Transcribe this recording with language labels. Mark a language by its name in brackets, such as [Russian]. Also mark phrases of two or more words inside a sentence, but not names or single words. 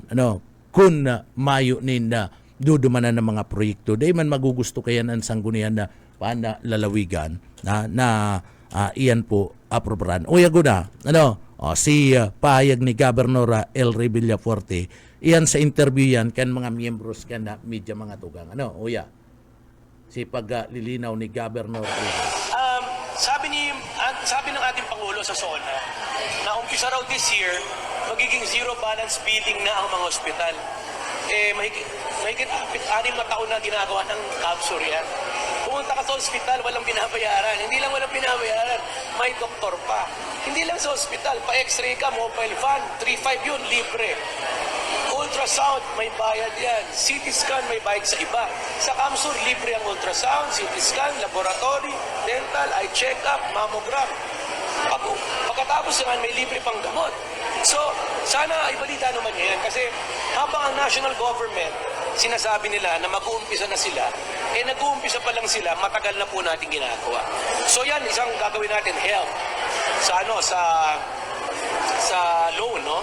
[Bikol] kung mayo ninda dudumanan ng mga proyekto day man magugusto kayan ang sanggunian na lalawigan na iyan po aprobaran o yago na si pahayag ni Governor El Villafuerte iyan sa interview yan kan mga miyembros kan na media mga tugang uya si paglilinaw ni Governor [Filipino] sabi ng ating Pangulo sa SONA na umpisa raw [English] this year [Filipino] magiging [English] zero balance billing [Filipino] na ang mga ospital. Mahigit 6 na taon na ginagawa ng CAPSUR yan. Pumunta ka sa ospital, walang binabayaran. Hindi lang walang binabayaran, may doktor pa. Hindi lang sa ospital, pa-x-ray ka, [English] mobile van, [Filipino] 3.5 yun, libre. Ultrasound, may bayad yan. [English] CT scan, [Filipino] may bayad sa iba. Sa CAPSUR, libre ang ultrasound, [English] CT scan, [Filipino] laboratory, dental, [English] eye check-up, [Filipino] mammogram. Pagkatapos naman, may libre pang gamot. So, sana ibalita naman yan kasi habang ang [English] national government, [Filipino] sinasabi nila na mag-uumpisa na sila, nag-uumpisa pa lang sila, matagal na po natin ginagawa. So yan, isang gagawin natin, help sa loan, no?